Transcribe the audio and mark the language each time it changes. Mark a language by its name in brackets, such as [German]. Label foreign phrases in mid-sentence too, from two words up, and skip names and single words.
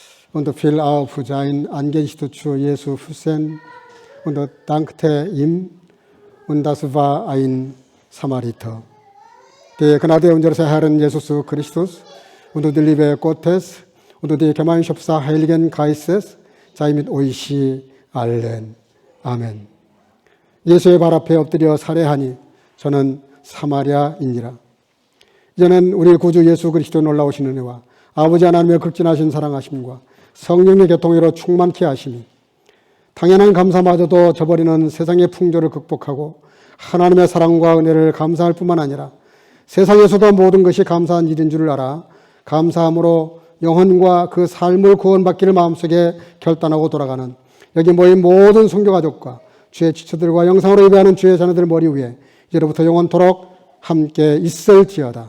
[German] und viel auf sein Angesicht zu Jesus Füßen und dankte ihm, und das war ein Samariter. Die Gnade unseres Herrn Jesus Christus und die Liebe Gottes und die Gemeinschaft des Heiligen Geistes sei mit euch allen. [Korean] 아멘. 예수의 발 앞에 엎드려 살해하니 저는 사마리아인이라. 이제는 우리 구주 예수 그리스도 놀라우신 은혜와 아버지 하나님의 극진하신 사랑하심과 성령의 교통으로 충만케 하심이 당연한 감사마저도 저버리는 세상의 풍조를 극복하고 하나님의 사랑과 은혜를 감사할 뿐만 아니라 세상에서도 모든 것이 감사한 일인 줄을 알아 감사함으로 영혼과 그 삶을 구원받기를 마음속에 결단하고 돌아가는 여기 모인 모든 성교가족과 주의 지체들과 영상으로 예배하는 주의 자녀들 머리 위에 이제로부터 영원토록 함께 있을지어다.